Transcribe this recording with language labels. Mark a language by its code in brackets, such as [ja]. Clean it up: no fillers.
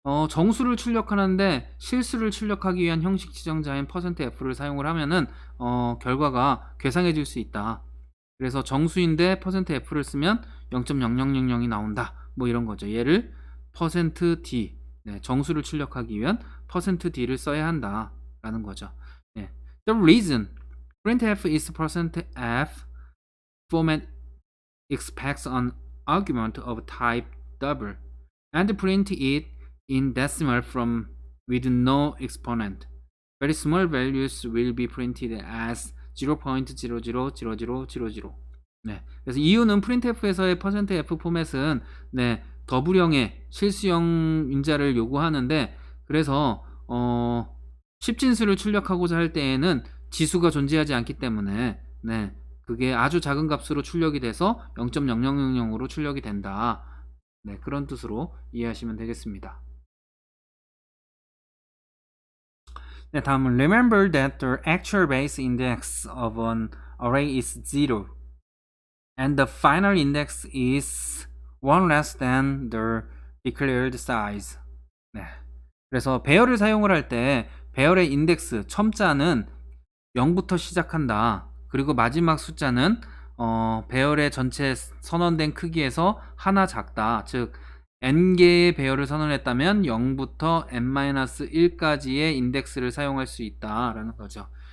[ko] 정수를 출력하는데 실수를 출력하기 위한 형식 지정자인 %f를 사용을 하면은 결과가 괴상해질 수 있다. 그래서 정수인데 %f를 쓰면 0.0000이 나온다. 뭐 이런 거죠. 얘를 %d 네, 정수를 출력하기 위한 %d를 써야 한다라는 거죠. 네. [en] The reason printf is %f format expects an argument of type double and print it in decimal from with no exponent. Very small values will be printed as 0.000000. 네. [ko] 그래서 이유는 printf에서의 %f 포맷은 네, 더블형의 실수형 인자를 요구하는데 그래서 10진수를 출력하고자 할 때에는 지수가 존재하지 않기 때문에 네, 그게 아주 작은 값으로 출력이 돼서 0.0000으로 출력이 된다. 네, 그런 뜻으로 이해하시면 되겠습니다. 네, 다음은 [en] remember that the actual base index of an array is 0 and the final index is 1 less than the declared size. [ko] 네. 그래서 배열을 사용을 할 때 배열의 인덱스 첨자는 0부터 시작한다. 그리고 마지막 숫자는 배열의 전체 선언된 크기에서 하나 작다. 즉 n개의 배열을 선언했다면 0부터 n-1까지의 인덱스를 사용할 수 있다라는 거죠.